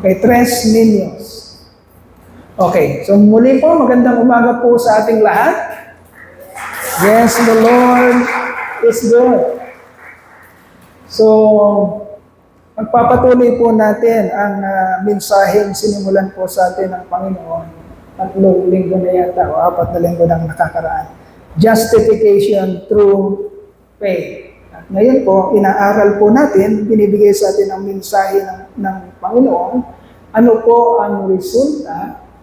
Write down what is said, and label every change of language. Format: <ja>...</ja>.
<tl>Okay, Tres Niños. Okay, so muli po, magandang umaga po sa ating lahat.</tl> <en>Yes, the Lord is good.</en> <tl>So, magpapatuloy po natin ang mensaheng sinimulan po sa atin ng Panginoon. 3 linggo na yata o 4 na linggo nang nakakaraan.</tl> <en>Justification through faith.</en> <tl>At ngayon po, inaaral po natin, binibigay sa atin ang mensahe ng Panginoon, ano po ang resulta</tl>